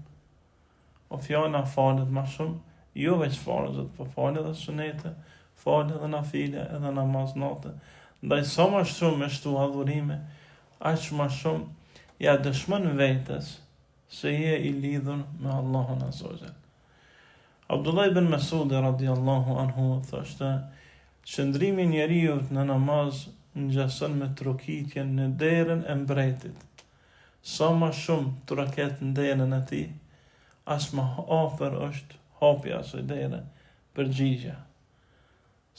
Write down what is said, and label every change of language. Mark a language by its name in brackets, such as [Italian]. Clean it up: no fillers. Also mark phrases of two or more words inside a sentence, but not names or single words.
[Albanian] O fjala falet më shumë, jo veç farzët, po falet edhe sunete, falet edhe nafile, edhe namaz natë. Ndaj sa më shumë me shtu adhurime, aq më shumë ja dëshmon vetes se je i lidhur me Allahun [Arabic] عز وجل. [Albanian] Abdullah ibn Mas'ud [Arabic] رضي الله عنه [Albanian] thoshte: qëndrimi i njeriu në namaz ngjason me trokitjen në derën e mbretit. Sa më shumë troket në derën e tij, as më afër është hapja asaj dere, përgjigja.